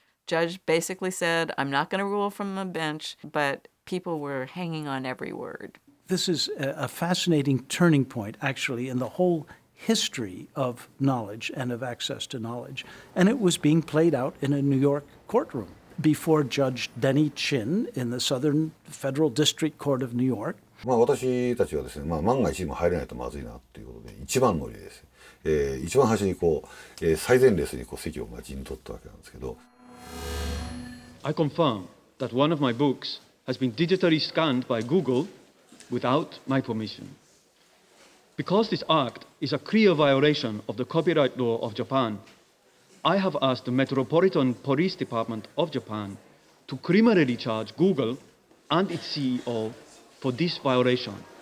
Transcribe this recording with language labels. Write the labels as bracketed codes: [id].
[en] Judge basically said, I'm not going to rule from the bench, but people were hanging on every word. This is a fascinating turning point, actually, in the whole history of knowledge and of access to knowledge. And it was being played out in a New York courtroom before Judge Denny Chin in the Southern Federal District Court of New York. [ja] 私たちはですね、万が一も入れないとまずいなということで、一番乗りです。一番端にこう、最前列にこう席を陣取ったわけなんですけど。 [en] I confirm that one of my books has been digitally scanned by Google without my permission. Because this act is a clear violation of the copyright law of Japan, I have asked the Metropolitan Police Department of Japan to criminally charge Google and its CEO for this violation.